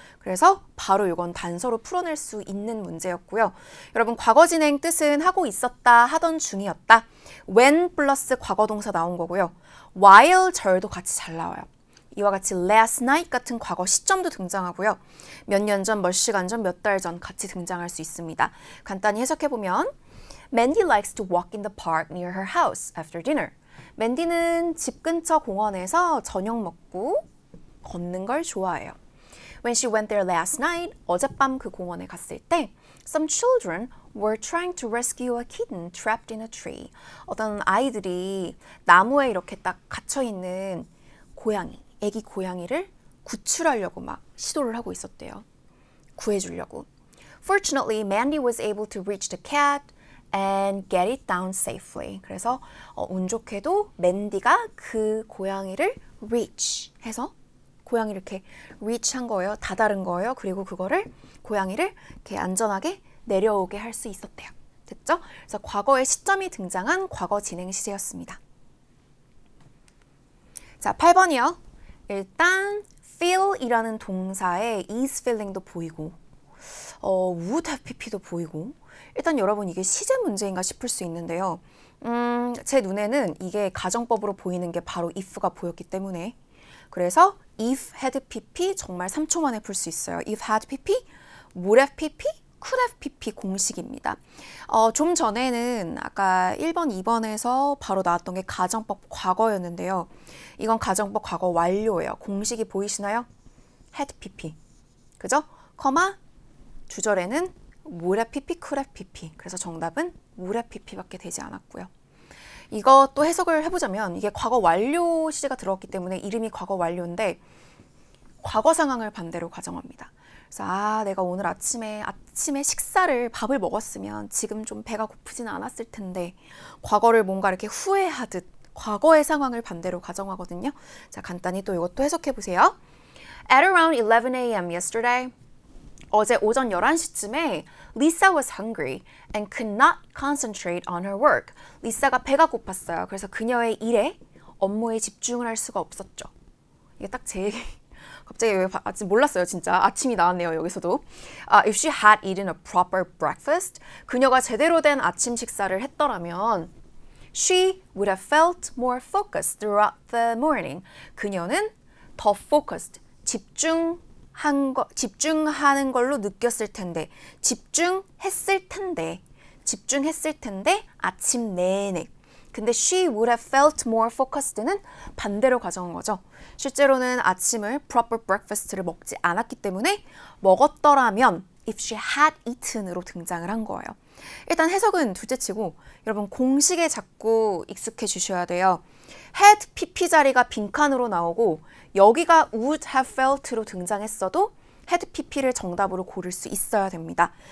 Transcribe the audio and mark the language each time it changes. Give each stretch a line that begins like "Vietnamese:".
Korean: 그래서 바로 이건 단서로 풀어낼 수 있는 문제였고요. 여러분 과거 진행 뜻은 하고 있었다, 하던 중이었다. when 플러스 과거 동사 나온 거고요. while 절도 같이 잘 나와요. 이와 같이
English: last night
Korean: 같은 과거 시점도 등장하고요. 몇 년 전, 몇 시간 전, 몇 달 전 같이 등장할 수 있습니다. 간단히 해석해보면
English: Mandy likes to walk in the park near her house after dinner.
Korean: 맨디는 집 근처 공원에서 저녁 먹고 걷는 걸 좋아해요.
English: When she went there last night,
Korean: 어젯밤 그 공원에 갔을 때
English: Some children were trying to rescue a kitten trapped in a tree.
Korean: 어떤 아이들이 나무에 이렇게 딱 갇혀있는 고양이, 애기 고양이를 구출하려고 막 시도를 하고 있었대요. 구해주려고.
English: Fortunately, Mandy was able to reach the cat and get it down safely.
Korean: 그래서 운 좋게도 맨디가 그 고양이를 reach 해서 고양이를 이렇게 reach 한 거예요. 다다른 거예요. 그리고 그거를 고양이를 이렇게 안전하게 내려오게 할 수 있었대요. 됐죠? 그래서 과거의 시점이 등장한 과거 진행 시제였습니다. 자, 8번이요. 일단 feel이라는 동사에 is feeling도 보이고 would have pp도 보이고 일단 여러분 이게 시제 문제인가 싶을 수 있는데요. 제 눈에는 이게 가정법으로 보이는 게 바로 if가 보였기 때문에 그래서 if had pp 정말 3초 만에 풀 수 있어요. if had pp, would have pp, could have pp 공식입니다. 좀 전에는 아까 1번, 2번에서 바로 나왔던 게 가정법 과거였는데요. 이건 가정법 과거 완료예요. 공식이 보이시나요? had pp. 그죠? 커마 주절에는 would have pp, could have pp. 그래서 정답은 would have pp밖에 되지 않았고요. 이것도 해석을 해보자면 이게 과거 완료 시제가 들어갔기 때문에 이름이 과거 완료인데 과거 상황을 반대로 가정합니다. 그래서 내가 오늘 아침에 식사를 밥을 먹었으면 지금 좀 배가 고프지는 않았을 텐데 과거를 뭔가 이렇게 후회하듯 과거의 상황을 반대로 가정하거든요. 자, 간단히 또 이것도 해석해 보세요.
English: At around 11 a.m. yesterday,
Korean: 어제 오전 11시쯤에
English: Lisa was hungry and could not concentrate on her work.
Korean: 리사가 배가 고팠어요. 그래서 그녀의 일에 업무에 집중을 할 수가 없었죠. 이게 딱 제 갑자기 왜 아직 몰랐어요, 진짜. 아침이 나왔네요, 여기서도.
English: If she had eaten a proper breakfast,
Korean: 그녀가 제대로 된 아침 식사를 했더라면
English: she would have felt more focused throughout the morning.
Korean: 그녀는 더 focused, 집중하는 걸로 느꼈을 텐데, 집중했을 텐데 아침 내내. 근데
English: she would have felt more focused
Korean: 는 반대로 가져온 거죠. 실제로는 아침을 proper breakfast를 먹지 않았기 때문에 먹었더라면
English: if she had eaten
Korean: 으로 등장을 한 거예요. 일단 해석은 둘째치고 여러분 공식에 자꾸 익숙해 주셔야 돼요. had pp 자리가 빈칸으로 나오고 여기가 would have felt로 등장했어도 had pp를 정답으로 고를 수 있어야 됩니다.